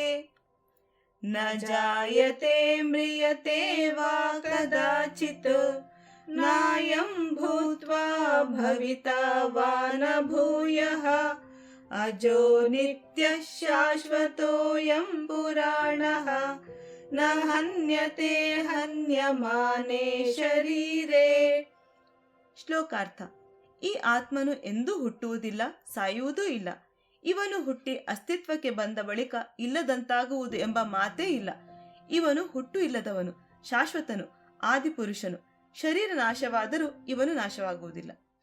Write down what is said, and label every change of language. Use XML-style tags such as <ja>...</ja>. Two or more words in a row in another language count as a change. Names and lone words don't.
<sa>न जायते म्रियते वा कदाचित् नायं भूत्वा भविता वा न भूयः अजो नित्यः शाश्वतोऽयं पुराणः न हन्यते हन्यमाने शरीरे।</sa> <kn>ಶ್ಲೋಕಾರ್ಥ. ಈ ಆತ್ಮನು ಎಂದೂ ಹುಟ್ಟುವುದಿಲ್ಲ, ಸಾಯುವುದೂ ಇಲ್ಲ. ಇವನು ಹುಟ್ಟಿ ಅಸ್ತಿತ್ವಕ್ಕೆ ಬಂದ ಬಳಿಕ ಇಲ್ಲದಂತಾಗುವುದು ಎಂಬ ಮಾತೇ ಇಲ್ಲ. ಇವನು ಹುಟ್ಟು ಇಲ್ಲದವನು, ಶಾಶ್ವತನು, ಆದಿಪುರುಷನು. ಶರೀರ ನಾಶವಾದರೂ ಇವನು ನಾಶವಾಗುವುದಿಲ್ಲ.</kn>